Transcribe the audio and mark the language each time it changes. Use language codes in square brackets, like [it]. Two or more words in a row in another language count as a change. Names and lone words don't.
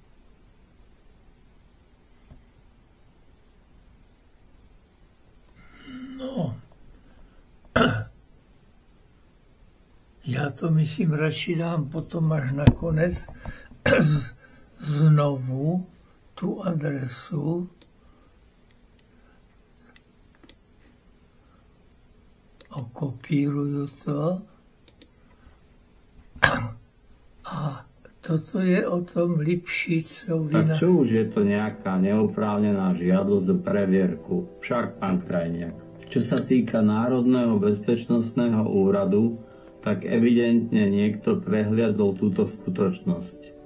[cs] já to myslím radši dám potom až nakonec znovu tu adresu okopíruju to [sk] a toto je o tom Lipšic. Tak čo už je to nejaká neoprávnená žiadosť o previerku? Však, pán Krajniak, čo sa týka Národného bezpečnostného úradu, tak evidentne niekto prehliadol túto skutočnosť.